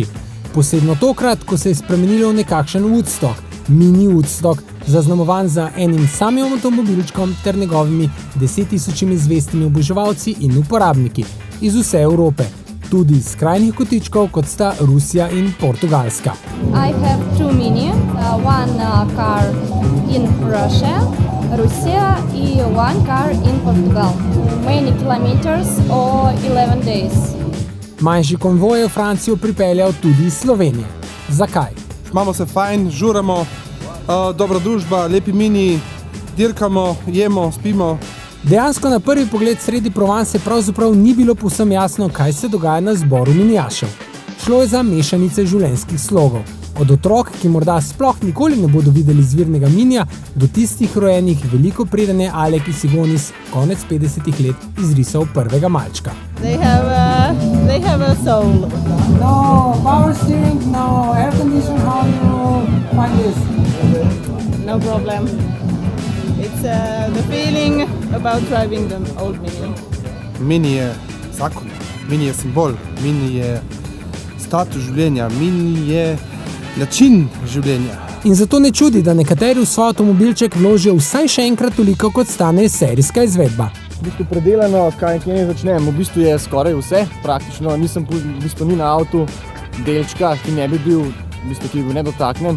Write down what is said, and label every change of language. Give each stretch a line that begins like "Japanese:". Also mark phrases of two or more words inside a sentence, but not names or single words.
Slovenian: Posebno tokrat, ko se je spremenilo v nekakšen Woodstock, mini Woodstock, zaznamovan za enim samim avtomobilčkom ter njegovimi 10.000 zvestimi oboževalci in uporabniki iz vse Evrope, tudi iz skrajnih kotičkov, kot sta Rusija in Portugalska.
English: I have two mini, one car in Russia, and one car in Portugal. Many kilometers or 11 days.
Slovenian: Manjši konvoj je v Francijo pripeljal tudi iz Slovenije. Zakaj? Imamo se fajn, žuramo, dobra družba, lepi mini, dirkamo, jemo, spimo. Dejansko na prvi pogled sredi Provence pravzaprav ni bilo povsem jasno, kaj se dogaja na zboru minijašev. Šlo je za mešanice življenjskih slogov. Od otrok, ki morda sploh nikoli ne bodo videli zvirnega minija, do tistih rojenih veliko preden je Alek Isigonis konec 50-ih let izrisal prvega malčka.
English: They have a soul. No, power steering, no, air condition, how you find this? No problem. It's the feeling about driving the old Mini.
Slovenian: Mini je zakon, mini je simbol, mini je status življenja, mini je način življenja. In zato ne čudi, da nekateri v svoj avtomobilček vložijo vsaj še enkrat toliko, kot stane serijska izvedba. V bistvu predelano, kaj ne začnem, v bistvu je skoraj vse, praktično ni na avtu delčka, ki ne bi bil, ki bi bil nedotaknen.